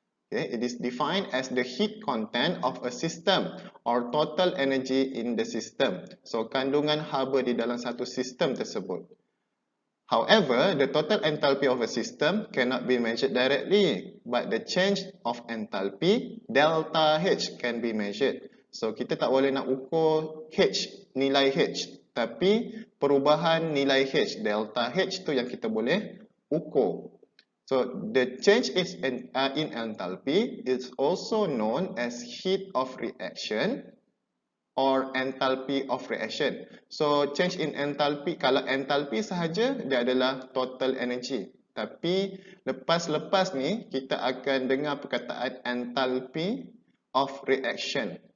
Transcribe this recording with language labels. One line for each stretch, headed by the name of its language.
English: Okay, it is defined as the heat content of a system or total energy in the system. So
Malay: kandungan haba di dalam satu sistem tersebut.
English: However, the total enthalpy of a system cannot be measured directly, but the change of enthalpy, delta H, can be measured.
Malay: So, kita tak boleh nak ukur H, nilai H, tapi perubahan nilai H, delta H tu yang kita boleh ukur.
English: So, the change in enthalpy is also known as heat of reaction or enthalpy of reaction. So change in enthalpy,
Malay: kalau enthalpy sahaja dia adalah
English: total energy.
Malay: Tapi lepas ni kita akan dengar perkataan enthalpy of reaction.